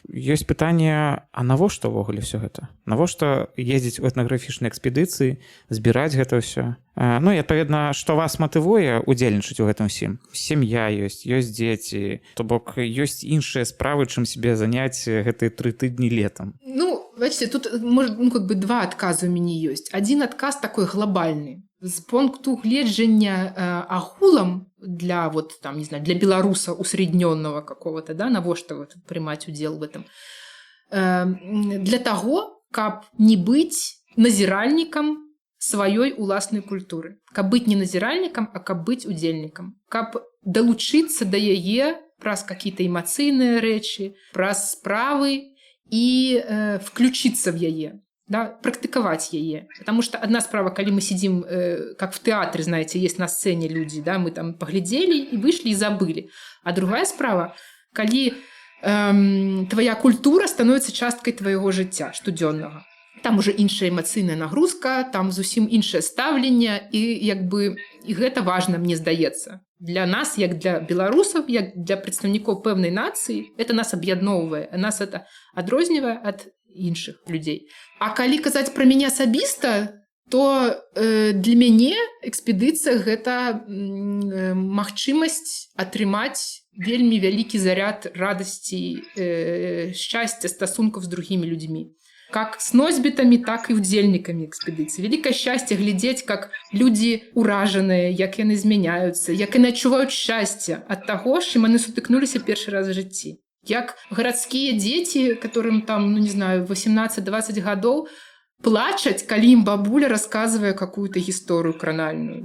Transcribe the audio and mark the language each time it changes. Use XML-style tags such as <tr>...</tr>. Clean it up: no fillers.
<be>Ёсць пытанне, а навошта ўвогуле ўсё гэта? Навошта ездзіць у этнаграфічныя экспедыцыі, збіраць гэта ўсё? Ну, і, адпаведна, што вас матывуе удзельнічаць у гэтым усім? Сям'я ёсць дзеці, то бок ёсць іншыя справы, чым себе заняць гэтыя 3 тыдні летом.</be> <ru>Ну, бачите, тут, может, ну, как бы два отказа у меня есть. Один отказ такой глобальный.</ru> <be>З пункту гледжання агулам для,</be> <ru>вот, там, не знаю, для беларуса усредненного какого-то, да,</ru> <be>навошта вот, прымаць удзел</be> <ru>в этом.</ru> <be>Для того, каб не быць назіральнікам сваёй уласнай культуры. Каб быць не назіральнікам, а каб быць удзельнікам. Каб далучыцца да яе праз какие-то эмацыйныя рэчы, праз справы и включиться в яе, да, практиковать яе.</be> <ru>Потому что одна справа, когда мы сидим, как в театре, знаете, есть на сцене люди, да, мы там поглядели и вышли и забыли. А другая справа, когда твоя культура становится часткой твоего</ru> <be>жыцця штодзённага. Там уже іншая эмацыйная нагрузка, там зусім іншае стаўленне, і як бы і гэта важна, мне здаецца. Для нас, як для беларусаў, як для прадстаўнікоў пэўнай нацыі, это нас аб'ядноўвае, нас это адрознівае ад іншых людзей. А калі казаць пра мяне асабіста, то для мяне экспедыцыя гэта магчымасць атрымаць вельмі вялікі заряд радасці, шчасця, стасункаў з другімі людзьмі.</be> <ru>Как с носьбитами, так и удзельниками экспедиции. Великое счастье глядеть, как люди ураженные,</ru> <be>як яны змяняются, як яны адчуваюць счастье от того, з чым яны сутыкнуліся першы раз в жыцці. Як гарадскія дзеці,</be> <ru>которым там, ну не знаю,</ru> <be>18-20 гадоў, плачаць, калі ім бабуля</be> <ru>рассказывая какую-то историю</ru> <be>кранальную.</be>